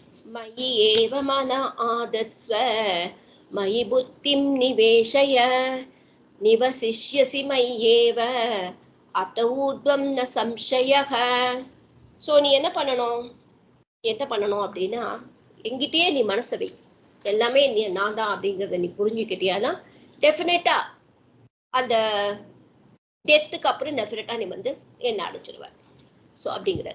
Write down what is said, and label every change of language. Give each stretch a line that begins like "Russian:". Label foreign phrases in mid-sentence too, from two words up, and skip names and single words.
Sanskrit: मयि एव मन आदत्स्व मयि बुद्धिं निवेशय निवसिष्यसि मय्येव अत ऊर्ध्वं न संशयः.
Tamil: ஸோ நீ என்ன பண்ணணும் அப்படின்னா, எங்கிட்டயே நீ மனசை வை. எல்லாமே நீ நான் தான் அப்படிங்கிறத நீ புரிஞ்சுக்கிட்டியானா டெஃபினட்டா அந்த டெத்துக்கு அப்புறம் டெஃபினட்டா நீ வந்து என்ன அடைச்சிருவ. ஸோ அப்படிங்கிறது.